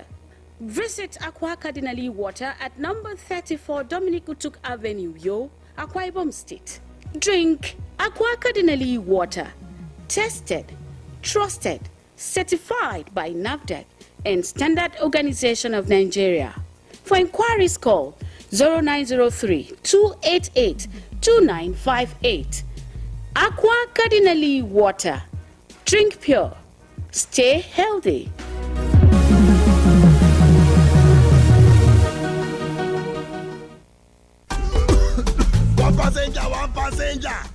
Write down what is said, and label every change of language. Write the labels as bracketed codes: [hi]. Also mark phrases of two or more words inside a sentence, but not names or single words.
[en] Visit Aqua Cardinale Water at number 34 Dominic Utuk Avenue, Uyo, Akwa Ibom State. Drink Aqua Cardinale Water. Tested, trusted, certified by NAFDAC and Standard Organization of Nigeria. For inquiries, call 0903-288-2958. Aqua Cardinale Water. Drink pure. Stay healthy. One passenger.